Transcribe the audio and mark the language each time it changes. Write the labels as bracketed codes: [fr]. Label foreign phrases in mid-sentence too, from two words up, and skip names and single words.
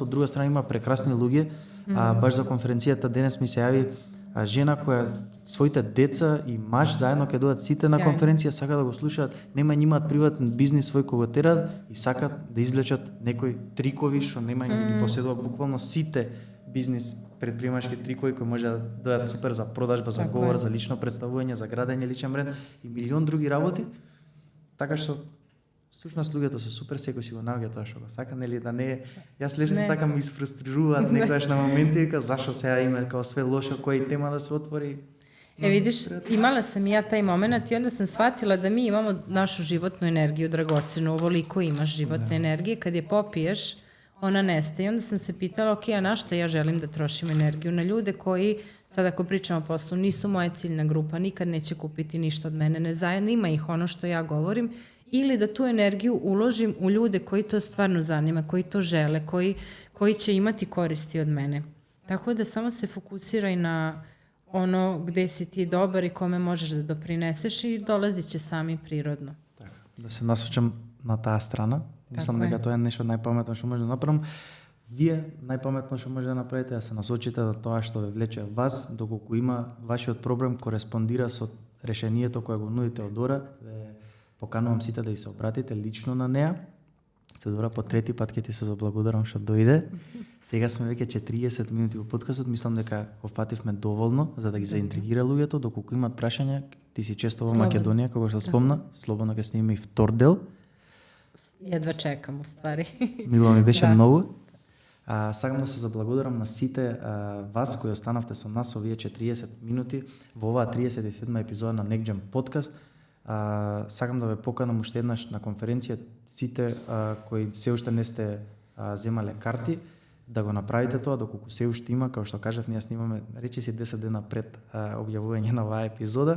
[mk] Од друга страна има прекрасни луѓе, баш за конференцијата денес ми се јави жена која своите деца и маж заедно ќе дојдат сите на конференција, сака да го слушаат, нема имаат приватен бизнис свој кога терат и сакат да извлечат некои трикови што нема ги поседува буквално сите бизнис предприемачки трикови кои може да дојдат супер за продажба, за говор, за лично представување, за градење личен бренд и милион други работи. Така што всушност луѓето се супер, секој си го наоѓа тоа што го сака, нели да не. Јас лесно така ми изфрустрираат некогаш на моменти дека зашо сега има као све лошо, која тема да се отвори. [sr] Vidiš, imala sam i ja taj moment i onda sam shvatila da mi imamo našu životnu energiju dragocenu, ovoliko imaš životne energije, kad je popiješ, ona nestaje. I onda sam se pitala, ok, a na što ja želim da trošim energiju? Na ljude koji, sad ako pričamo o poslu, nisu moja ciljna grupa, nikad neće kupiti ništa od mene, ne zanima ih ono što ja govorim, ili da tu energiju uložim u ljude koji to stvarno zanima, koji to žele, koji će imati koristi od mene. Tako da samo se fokusiraj na ono gde si ti dobar i kome možeš da doprineseš i dolazit će sami prirodno. [mk] Така, да се насочам на таа страна. Мислам дека тоа е нешто најпаметно што може да направам. Вие најпаметно што може да направите да се насочите на тоа што ве влече вас, доколку има вашиот проблем кореспондира со решението кое го нудите од Дора, ве поканувам сите да и се обратите лично на неа. Теодора, по трети пат ќе ти се заблагодарам што дојде. Сега сме веќе 40 минути во подкастот, мислам дека го фативме доволно за да ги заинтригира луѓето, доколку имаат прашања, ти си често во Македонија, како што спомна, слободно ќе снимаме и втор дел. [sr] Jedva čekam u stvari. [mk] Мило ми беше многу. Сакам да се заблагодарам на сите вас кои останавте со нас овие 40 минути во оваа 37 епизода на NextGen подкаст. Сакам да ве поканам уште еднаш на конференција сите кои се уште не сте земале карти, да го направите тоа доколку се уште има, како што кажав, ние снимаме речиси 10 дена пред објавување на оваа епизода.